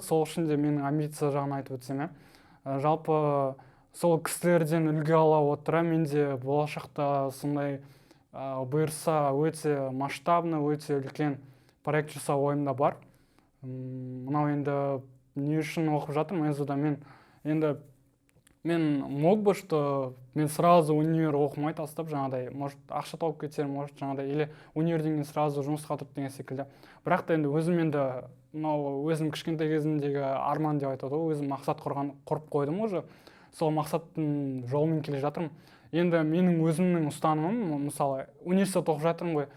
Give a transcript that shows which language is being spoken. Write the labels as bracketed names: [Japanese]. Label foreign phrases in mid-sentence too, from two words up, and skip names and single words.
[Kazakh] Сол үшін де менің амбиция жағын айтып өтсем, жалпы сол кісілерден үлгі ала отыра мен де болашақта сондай бұйырса өте масштабны, өте үлкен проект жасау ойымда бар. Мынау енді не үшін оқып жатырмын СЗОда? Мен [Russian] мог бы, что [Kazakh] мен сразу универ оқымай тастап, жаңағыдай, может, ақша тауып кетсем, может, жаңағыдай, или универден сразу жұмысқа тұрып деген секілді. Бірақ та енді өзім өзім кішкентай кезімдегі арман деп айтады ғой, өзім мақсат құрып қойдым уже. Сол мақсаттың жолымен келе жатырмын. Енді менің өзімнің ұстанымым, мысалы, университет оқып жатырмын ғой.